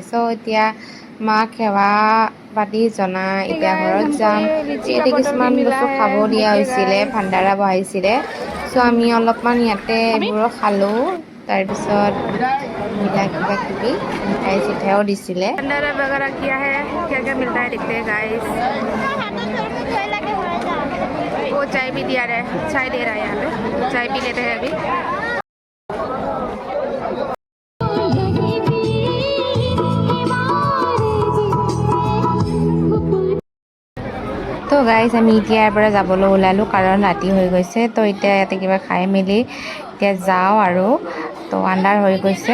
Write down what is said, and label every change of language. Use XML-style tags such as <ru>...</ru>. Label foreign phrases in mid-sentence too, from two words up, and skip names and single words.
<as>চ' এতিয়া মাক সেৱা পাতি জনাই এতিয়া ঘৰত যাম। ইয়াতে কিছুমান বস্তু খাব দিয়া হৈছিলে, ভাণ্ডাৰা বহাইছিলে। চ' আমি অলপমান ইয়াতে এইবোৰো খালোঁ। তাৰপিছত এইবিলাক কিবা কিবি মিঠাই চিঠাইও দিছিলে।</as> <hi>भंडारा वगैरा किया है, क्या क्या मिलता है देखते हैं गाइस। वो चाय भी दिया रहा है, चाय दे रहा है यहाँ पे, चाय पी लेते हैं अभी।</hi> <as>তো গাইজ আমি এতিয়া ইয়াৰ পৰা যাবলৈ ওলালোঁ কাৰণ ৰাতি হৈ গৈছে। তো এতিয়া ইয়াতে কিবা খাই মেলি এতিয়া যাওঁ আৰু, তো আন্ধাৰ হৈ গৈছে।</as>